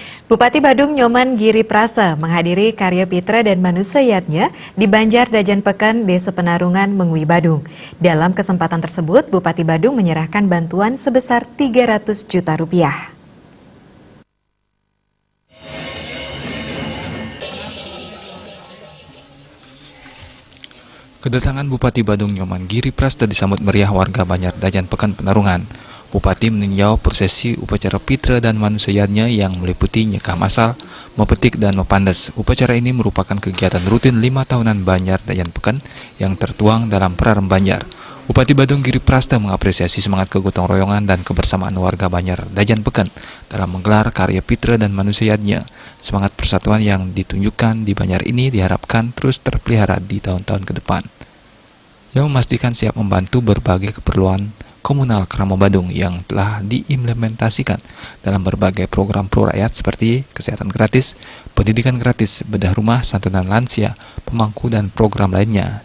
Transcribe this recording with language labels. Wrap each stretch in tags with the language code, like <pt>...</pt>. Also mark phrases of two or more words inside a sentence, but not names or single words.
<id>Bupati Badung Nyoman Giri Prasta menghadiri Karya Pitra dan Manusayatnya di Banjar Dajan Peken, Desa Penarungan, Mengwi, Badung. Dalam kesempatan tersebut, Bupati Badung menyerahkan bantuan sebesar 300 juta rupiah. Kedatangan Bupati Badung Nyoman Giri Prasta disambut meriah warga Banjar Dajan Peken, Penarungan. Bupati meninjau prosesi upacara Pitra dan Manusayatnya yang meliputi nyekah masal, mepetik dan mepandas. Upacara ini merupakan kegiatan rutin 5 tahunan Banjar Dajan Peken yang tertuang dalam Perarem Banjar. Bupati Badung Giri Prasta mengapresiasi semangat kegotong royongan dan kebersamaan warga Banjar Dajan Peken dalam menggelar karya Pitra dan Manusayatnya. Semangat persatuan yang ditunjukkan di Banjar ini diharapkan terus terpelihara di tahun-tahun ke depan, yang memastikan siap membantu berbagai keperluan komunal Kramo Badung yang telah diimplementasikan dalam berbagai program pro rakyat seperti kesehatan gratis, pendidikan gratis, bedah rumah, santunan lansia, pemangku, dan program lainnya.</id>